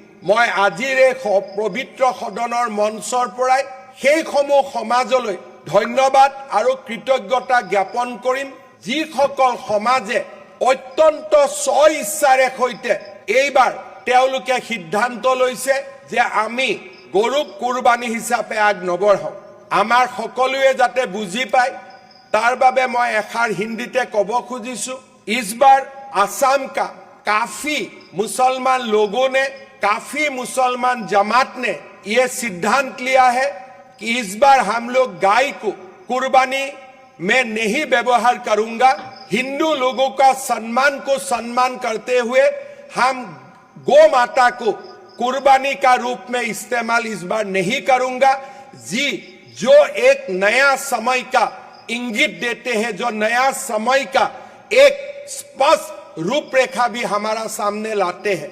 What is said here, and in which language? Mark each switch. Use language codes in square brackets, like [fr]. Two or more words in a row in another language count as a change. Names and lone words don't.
[as] মই আজিৰ এই পবিত্ৰ সদনৰ মঞ্চৰ পৰাই সেইসমূহ সমাজলৈ ধন্যবাদ আৰু কৃতজ্ঞতা জ্ঞাপন কৰিম, যিসকল সমাজে অত্যন্ত স্ব ইচ্ছাৰে সৈতে এইবাৰ তেওঁলোকে সিদ্ধান্ত লৈছে যে আমি গৰুক কুৰবানী হিচাপে আগ নবঢ়াওঁ। আমাৰ সকলোৱে যাতে বুজি পায় তাৰ বাবে মই এষাৰ হিন্দীতে ক'ব খুজিছো। [hi] इस बार असम का काफी मुसलमान लोगों ने, काफी मुसलमान जमात ने यह सिद्धांत लिया है कि इस बार हम लोग गाय को कुर्बानी में नहीं व्यवहार करूंगा। हिंदू लोगों का सम्मान को सम्मान करते हुए हम गौ माता को कुर्बानी का रूप में इस्तेमाल इस बार नहीं करूंगा, जो एक नया समय का इंगित देते हैं, जो नया समय का एक स्पष्ट रूपरेखा भी हमारा सामने लाते हैं।